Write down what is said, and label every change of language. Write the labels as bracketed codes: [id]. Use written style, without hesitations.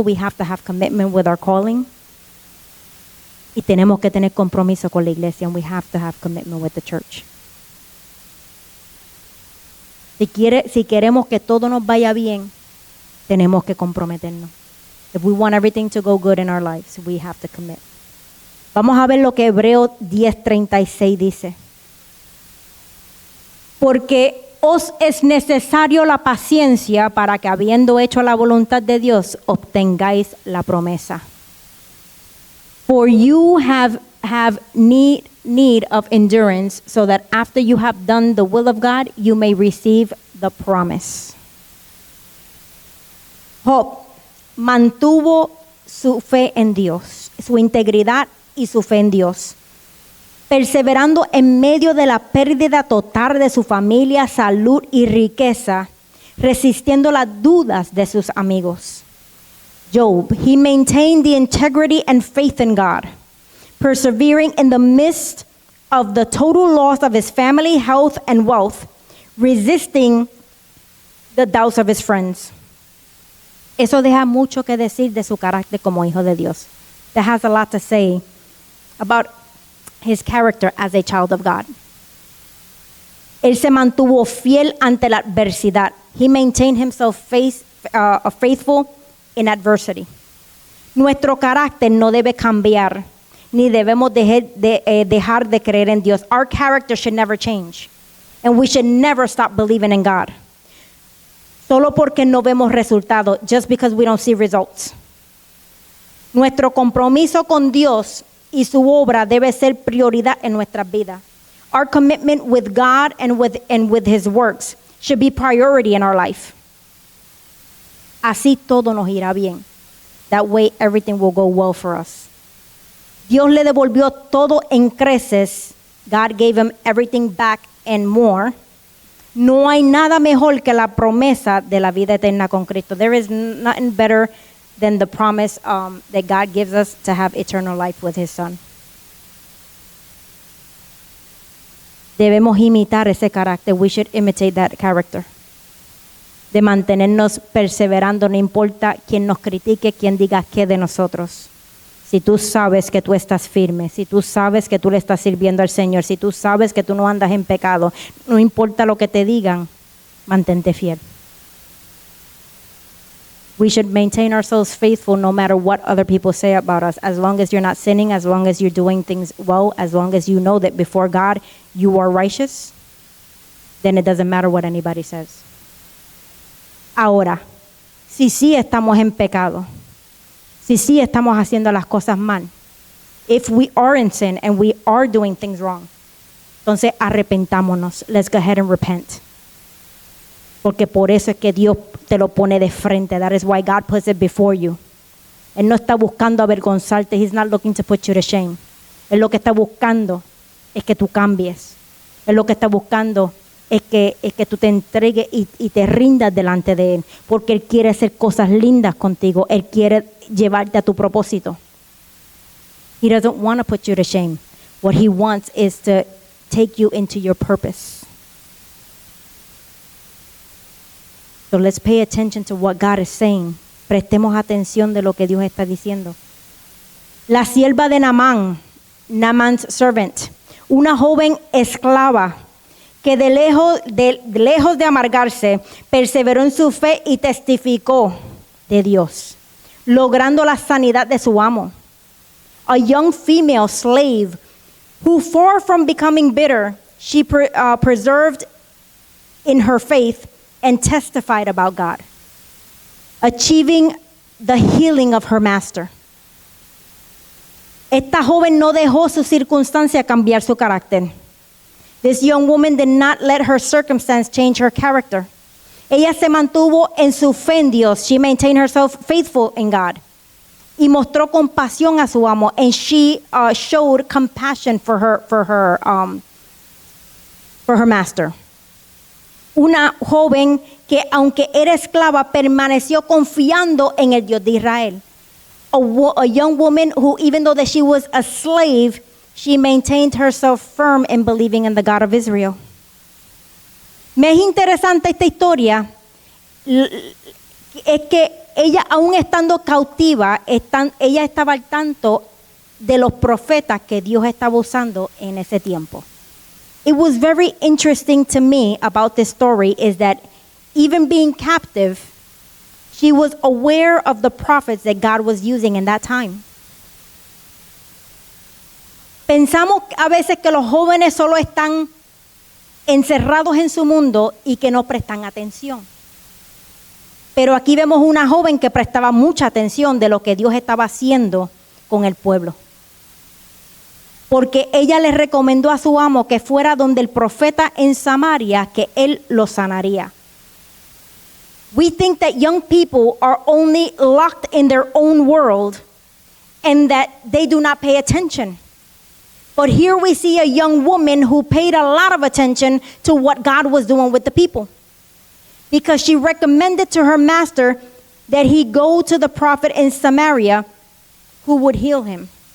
[en] We have to have commitment with our calling. [es] Y tenemos que tener compromiso con la iglesia. [en] And we have to have commitment with the church. [es] Si queremos que todo nos vaya bien, tenemos que comprometernos. [en] If we want everything to go good in our lives, we have to commit. [es] Vamos a ver lo que Hebreos 10:36 dice. Porque os es necesario la paciencia para que, habiendo hecho la voluntad de Dios, obtengáis la promesa. [en] For you have need of endurance, so that after you have done the will of God, you may receive the promise. [es] Job mantuvo su fe en Dios, su integridad y su fe en Dios, perseverando en medio de la pérdida total de su familia, salud y riqueza, resistiendo las dudas de sus amigos. [en] Job, he maintained the integrity and faith in God, persevering in the midst of the total loss of his family, health, and wealth, resisting the doubts of his friends. [es] Eso deja mucho que decir de su carácter como hijo de Dios. [en] That has a lot to say about his character as a child of God. [es] Él se mantuvo fiel ante la adversidad. [en] He maintained himself faithful in adversity. [es] Nuestro carácter no debe cambiar, ni debemos dejar de creer en Dios. [en] Our character should never change, and we should never stop believing in God. [es] Solo porque no vemos resultados, [en] just because we don't see results. [es] Nuestro compromiso con Dios y su obra debe ser prioridad en nuestras vidas. [en] Our commitment with God and with His works should be priority in our life. [es] Así todo nos irá bien. [en] That way everything will go well for us. [es] Dios le devolvió todo en creces. [en] God gave him everything back and more. [es] No hay nada mejor que la promesa de la vida eterna con Cristo. [en] There is nothing better than the promise that God gives us to have eternal life with His Son. [es] Debemos imitar ese carácter. [en] We should imitate that character. [es] De mantenernos perseverando, no importa quién nos critique, quién diga qué de nosotros. Si tú sabes que tú estás firme, si tú sabes que tú le estás sirviendo al Señor, si tú sabes que tú no andas en pecado, no importa lo que te digan, mantente fiel. [en] We should maintain ourselves faithful no matter what other people say about us. As long as you're not sinning, as long as you're doing things well, as long as you know that before God you are righteous, then it doesn't matter what anybody says. [es] Ahora, si sí estamos en pecado, si sí estamos haciendo las cosas mal, [en] if we are in sin and we are doing things wrong, [es] entonces arrepentámonos. [en] Let's go ahead and repent. [es] Porque por eso es que Dios te lo pone de frente. [en] That is why God puts it before you. [es] Él no está buscando avergonzarte. [en] He's not looking to put you to shame. [es] Él lo que está buscando es que tú cambies. Él lo que está buscando es que tú te entregues y te rindas delante de Él, porque Él quiere hacer cosas lindas contigo. Él quiere llevarte a tu propósito. [en] He doesn't want to put you to shame. What He wants is to take you into your purpose. So let's pay attention to what God is saying. [es] Prestemos atención de lo que Dios está diciendo. La sierva de Naamán, [en] Naaman's servant, [es] una joven esclava que de lejos de amargarse, perseveró en su fe y testificó de Dios, logrando la sanidad de su amo. [en] A young female slave who, far from becoming bitter, she preserved in her faith and testified about God, achieving the healing of her master. [es] Esta joven no dejó su circunstancia cambiar su carácter. [en] This young woman did not let her circumstance change her character. [es] Ella se mantuvo en su fe en Dios. [en] She maintained herself faithful in God. [es] Y mostró compasión a su amo, [en] and she showed compassion for her master. [es] Una joven que, aunque era esclava, permaneció confiando en el Dios de Israel. [en] A young woman who, even though that she was a slave, she maintained herself firm in believing in the God of Israel. [es] Me es interesante esta historia, es que ella, aún estando cautiva, ella estaba al tanto de los profetas que Dios estaba usando en ese tiempo. [en] It was very interesting to me about this story is that even being captive, she was aware of the prophets that God was using in that time. [es] Pensamos a veces que los jóvenes solo están encerrados en su mundo y que no prestan atención. Pero aquí vemos una joven que prestaba mucha atención de lo que Dios estaba haciendo con el pueblo. Porque ella le recomendó a su amo que fuera donde el profeta en Samaria, que él lo sanaría. [en] We think that young people are only locked in their own world and that they do not pay attention. But here we see a young woman who paid a lot of attention to what God was doing with the people. Because she recommended to her master that he go to the prophet in Samaria who would heal him.